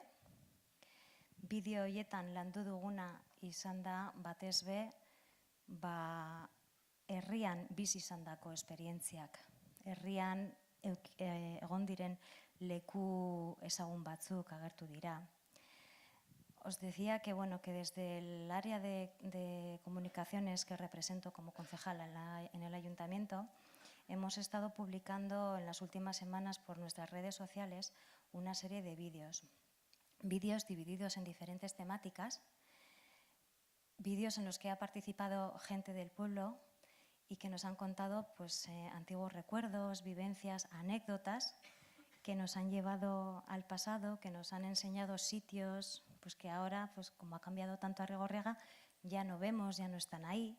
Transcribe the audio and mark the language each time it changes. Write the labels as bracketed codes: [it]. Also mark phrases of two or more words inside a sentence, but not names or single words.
[eu] Bideo hoietan landu duguna izan da batez be, herrian bizi izandako esperientziak. Herrian egon diren leku ezagun batzuk agertu dira. [es] Os decía que, bueno, que desde el área de comunicaciones que represento como concejala en el ayuntamiento, hemos estado publicando en las últimas semanas por nuestras redes sociales una serie de vídeos. Vídeos divididos en diferentes temáticas, vídeos en los que ha participado gente del pueblo y que nos han contado pues, antiguos recuerdos, vivencias, anécdotas que nos han llevado al pasado, que nos han enseñado sitios pues, que ahora, pues, como ha cambiado tanto Arrigorriaga, ya no vemos, ya no están ahí.